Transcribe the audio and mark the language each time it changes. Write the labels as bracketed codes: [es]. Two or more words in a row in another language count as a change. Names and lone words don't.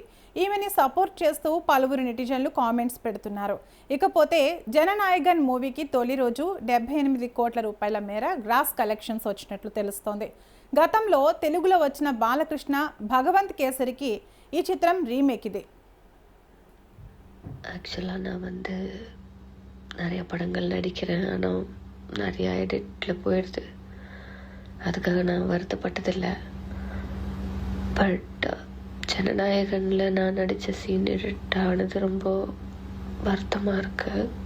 [te] ఈమెని సపోర్ట్ చేస్తూ పలువురు నెటిజన్లు కామెంట్స్ పెడుతున్నారు. ఇకపోతే జననాయగన్ మూవీకి తొలి రోజు 78 కోట్ల రూపాయల మేర [en] gross collections [te] వచ్చినట్లు తెలుస్తోంది. గతంలో తెలుగులో వచ్చిన బాలకృష్ణ భగవంత్ కేసరికి ఈ చిత్రం రీమేక్ ఇది. [ta] ஆக்சுவலாக நான் நிறைய படங்கள் நடிக்கிறேன். ஆனால் நிறையா எடிட்டில் போயிடுது. அதுக்காக நான் வருத்தப்பட்டதில்லை. பட் ஜனநாயகனில் நான் நடித்த [en] scene edit [ta] ஆனது ரொம்ப வருத்தமாக இருக்குது.